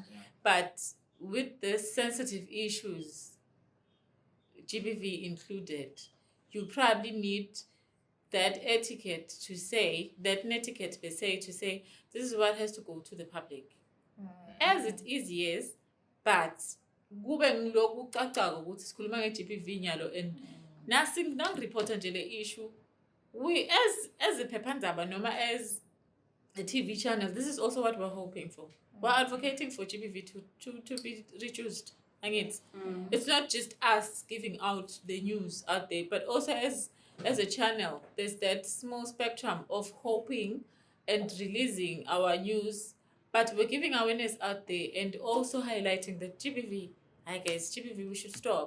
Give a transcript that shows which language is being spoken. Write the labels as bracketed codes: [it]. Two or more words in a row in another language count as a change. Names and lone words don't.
[en] But with the sensitive issues, GBV included, you probably need that etiquette to say, that netiquette per se, to say, this is what has to go to the public. As it is, yes, but [ss] kube ngiloku cacako ukuthi sikhuluma nge-GBV nyalo [en] and [ss] nangireport nje le [en] issue, we as a [ss] phephandaba noma [en] as a TV channel, this is also what we're hoping for. We're advocating for GBV to be reduced. And it's not just us giving out the news out there, but also as a channel, there's that small spectrum of hoping and releasing our news, but we're giving awareness out there and also highlighting that GBV, I guess GBV we should stop.